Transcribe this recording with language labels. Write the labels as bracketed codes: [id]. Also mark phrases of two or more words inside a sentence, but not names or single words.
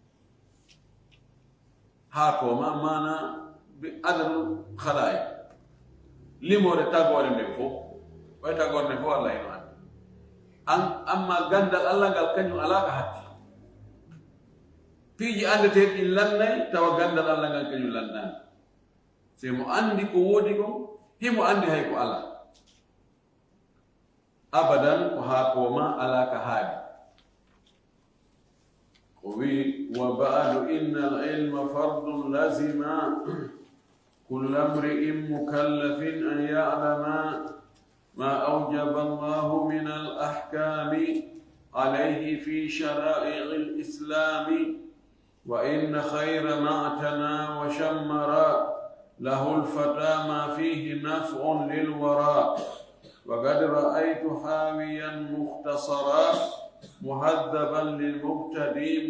[ff] haa koma mana adadu halaay limore tagore nden fof way tagore nden fof Allah eno andi amma gandal Allah ngal kañum alaa ka hatti piiji andeteeɗi ɗin lannay tawa gandal Allah ngal kañum lannani se mo andi ko woodi ko himo andi hay ko ala abadan ko haa kooma alaa ka haadi o [ar] wi وبعد إن العلم فرض لازم كل امرئ مكلف أن يعلما ما أوجب الله من الأحكام عليه في شرائع الإسلام وإن خير ما اعتنى وشمر له الفتى ما فيه نفع للوراء وقد رأيت حاويا مختصرا مهذبا للمبتدي